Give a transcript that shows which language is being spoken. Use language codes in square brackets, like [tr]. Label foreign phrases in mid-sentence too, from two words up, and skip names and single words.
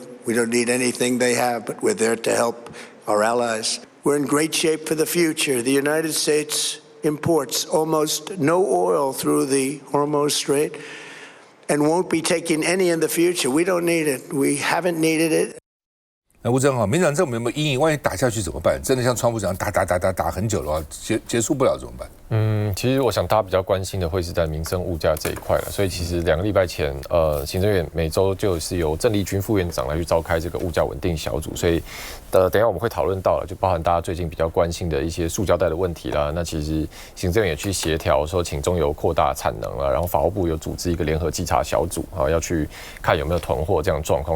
[en] We don't need anything they have, but we're there to help our allies. We're in great shape for the future. The United States imports almost no oil through the Hormuz Strait.And won't be taking any in the future. We don't need it. We haven't needed it. [zh] 那吴征哈，民主党政府有没有阴影？萬一打下去怎麼辦？真的像川普講打很久的話，結束不了怎麼辦？其實我想大家比較關心的會是在民生物價這一塊了。所以其實2個禮拜前，行政院每週就是由鄭麗君副院長來去召開這個物價穩定小組。所以等一下我們會討論到了，就包含大家最近比較關心的一些塑膠袋的問題啦。那其實行政院也去協調說，請中油擴大產能了，然後法務部有組織一個聯合稽查小組啊，要去看有沒有囤貨這樣的狀況。